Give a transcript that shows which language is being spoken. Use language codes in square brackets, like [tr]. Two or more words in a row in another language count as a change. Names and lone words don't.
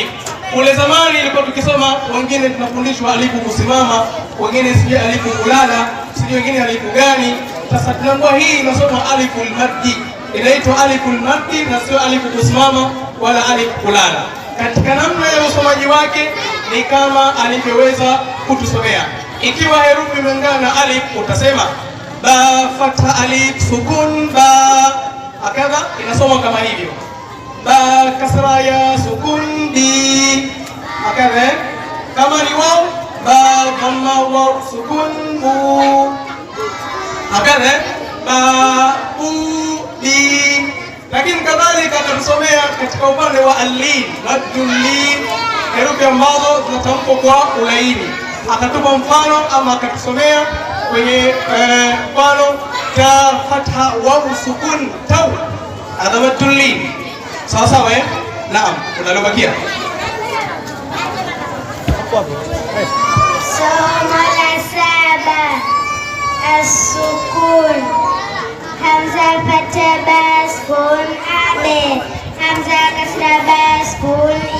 [sw] Kule zamani ilikuwa tukisoma, wengine tunafundishwa alifu kusimama, wengine sijui alifu kulala, sijui wengine alifu gani. Sasa tunaambiwa hii inasoma alifu al-maddi, inaitwa alifu al-maddi na sio alifu kusimama wala alifu kulala. Katika namna ya usomaji wake ni kama alivyoweza kutusomea. Ikiwa herufi imeungana na alif utasema ba fatha alif sukun ba, akadha inasoma kama hivyo. Ba kasra ya sukun bi, akadha. Kama ni waw ba dhamma waw sukun bu, akadha. Ba u bi. Lakini kadhalika atatusomea katika upande wa al-lin, [ar] مد اللين, [sw] herufi ambazo zinatamkwa kwa ulaini. Akatupa mfano ama akatusomea kwenye mfano ta fatha waw sukun taw, [ar] هذا مد اللين. [sw] Sawa sawa, naam, unalobakia somo la saba as-sukun. Hamza fatha ba sukun abe, hamza kasra ba sukun